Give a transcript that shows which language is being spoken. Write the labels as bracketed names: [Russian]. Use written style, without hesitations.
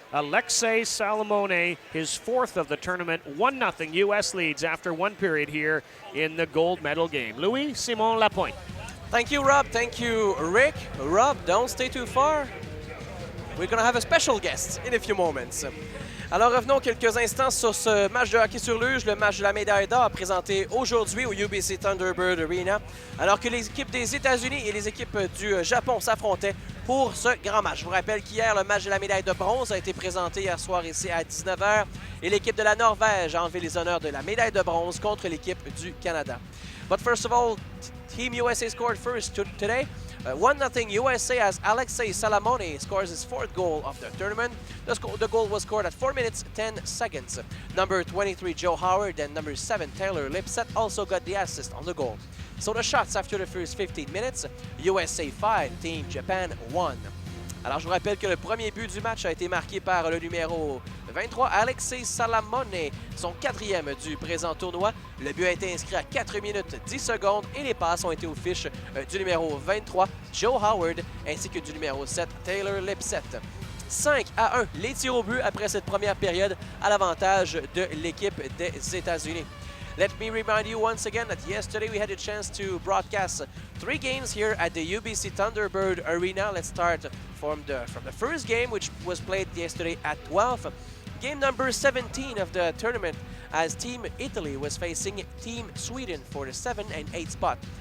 [English] Alexei Salamone, his fourth of the tournament. 1-0 U.S. leads after one period here in the gold medal game. Louis Simon Lapointe. Thank you, Rob. Thank you, Rick. Rob, don't stay too far. We're going to have a special guest in a few moments. [French] Alors revenons quelques instants sur ce match de hockey sur luge, le match de la médaille d'or présenté aujourd'hui au UBC Thunderbird Arena, alors que les équipes des États-Unis et les équipes du Japon s'affrontaient pour ce grand match. Je vous rappelle qu'hier, le match de la médaille de bronze a été présenté hier soir ici à 19h et l'équipe de la Norvège a enlevé les honneurs de la médaille de bronze contre l'équipe du Canada. [English] But first of all, Team USA scored first today. 1-0 USA as Alexei Salamone scores his fourth goal of the tournament. The goal was scored at 4 minutes 10 seconds. Number 23 Joe Howard and number 7 Taylor Lipset also got the assist on the goal. So the shots after the first 15 minutes, USA 5, Team Japan 1. [French] Alors je vous rappelle que le premier but du match a été marqué par le numéro 23, Alexei Salamone, son quatrième du présent tournoi. Le but a été inscrit à 4 minutes 10 secondes et les passes ont été aux fiches du numéro 23, Joe Howard, ainsi que du numéro 7, Taylor Lipset. 5-1, les tirs au but après cette première période à l'avantage de l'équipe des États-Unis. [English] Let me remind you once again that yesterday we had a chance to broadcast 3 games here at the UBC Thunderbird Arena. Let's start from the first game, which was played yesterday at 12. Game number 17 of the tournament, as Team Italy was facing Team Sweden for the 7 and 8 spot.